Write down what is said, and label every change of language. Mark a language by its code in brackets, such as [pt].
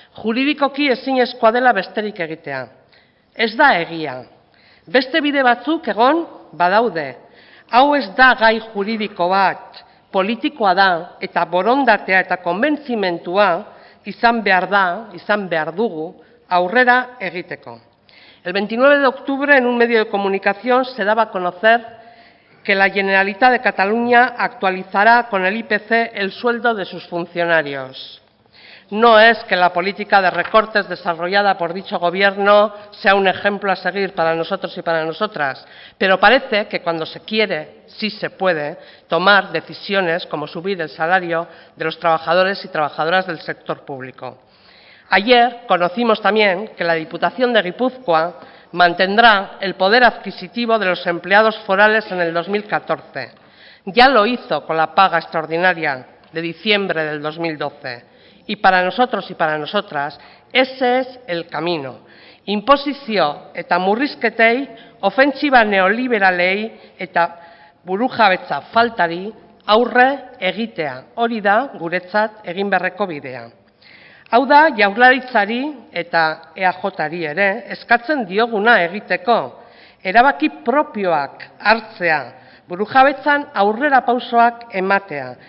[eu] Juridikoki ezinezkoa dela besterik egitea. Ez da egia. Beste bide batzuk egon badaude. Hau ez da gai juridiko bat, politikoa da eta borondatea eta konbentzimentua izan behar dugu aurrera egiteko. [es] El 29 de octubre, en un medio de comunicación, se daba a conocer que la Generalitat de Cataluña actualizará con el IPC el sueldo de sus funcionarios. No es que la política de recortes desarrollada por dicho gobierno sea un ejemplo a seguir para nosotros y para nosotras, pero parece que cuando se quiere, sí se puede, tomar decisiones como subir el salario de los trabajadores y trabajadoras del sector público. Ayer conocimos también que la Diputación de Guipúzcoa mantendrá el poder adquisitivo de los empleados forales en el 2014. Ya lo hizo con la paga extraordinaria de diciembre del 2012. Y para nosotros y para nosotras ese es el camino. [eu] Inposizio eta murrizketei, ofentsiba neoliberalei eta burujabetza faltari aurre egitea. Hori da guretzat egin beharreko bidea. Hau da Jaurlaritzari eta EAJari ere eskatzen dioguna egiteko, erabaki propioak hartzea, burujabetzan aurrerapausoak ematea.